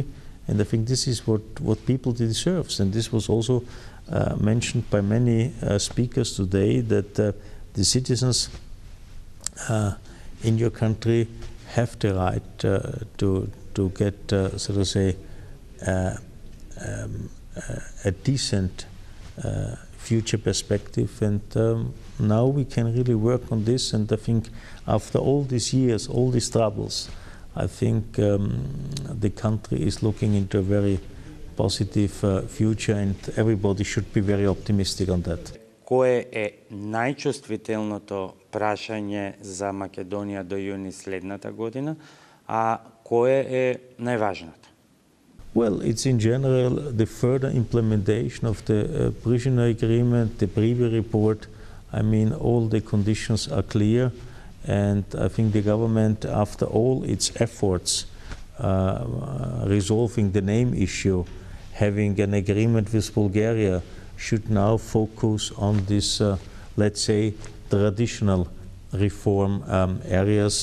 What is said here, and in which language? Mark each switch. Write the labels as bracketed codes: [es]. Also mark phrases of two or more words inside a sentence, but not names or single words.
[en] And I think this is what people deserve. And this was also mentioned by many speakers today, that the citizens in your country have the right to get, so to say, a decent future perspective. And now we can really work on this. And I think after all these years, all these troubles, I think the country is looking into a very positive future, and everybody should be very optimistic on that. [mk] Кое е најчувствителното прашање за Македонија до јуни следната година, а кое е најважното? [en] Well, it's in general the further implementation of the prisoner agreement, the Priebel report. I mean, all the conditions are clear. And I think the government, after all its efforts resolving the name issue, having an agreement with Bulgaria, should now focus on this, let's say, traditional reform areas.